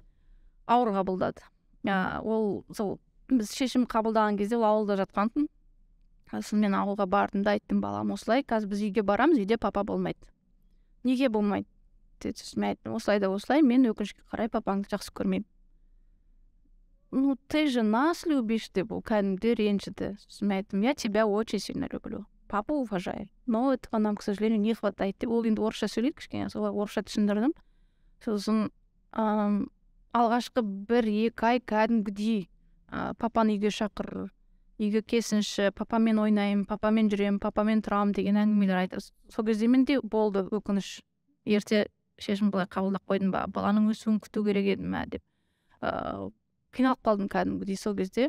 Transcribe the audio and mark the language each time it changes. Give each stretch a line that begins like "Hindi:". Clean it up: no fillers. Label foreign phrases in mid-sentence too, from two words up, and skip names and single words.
Kazakh: Ауыр қабылдады. Ол сол біз шешім қабылдаған кезде ол ауылда жатқантын. Сосын мен ауылға бардым да айттым, балам, осылай, қазір біз үйге барамыз, үйде папа болмайды. Неге болмайды? Мен айттым, осылай да осылай, мен өкінішке қарай папаңды жақсы көрмеймін.
Russian: Ты же нас любишь
Kazakh: деп, ол кәдімгі ренжіді. Сосын мен айттым,
Russian: я тебя очень сильно люблю. папу уважаю, но этого нам, к сожалению, не хватает
Kazakh: деп, ол енді орысша сөйлейді кішкене, солай орысша түсіндірдім. Сосын алғашқы 1-2 ай кәдімгідей папаны үйге шақыр, үйге келсінші, папамен ойнаймын, папамен жүремін, папамен тұрамын деген әңгімелер айтады. Сол кезде менде болды өкініш, ерте шешім былай қабылдап қойдым ба, баланың өсуін күту керек еді ме деп қиналып қалдым кәдімгідей сол кезде.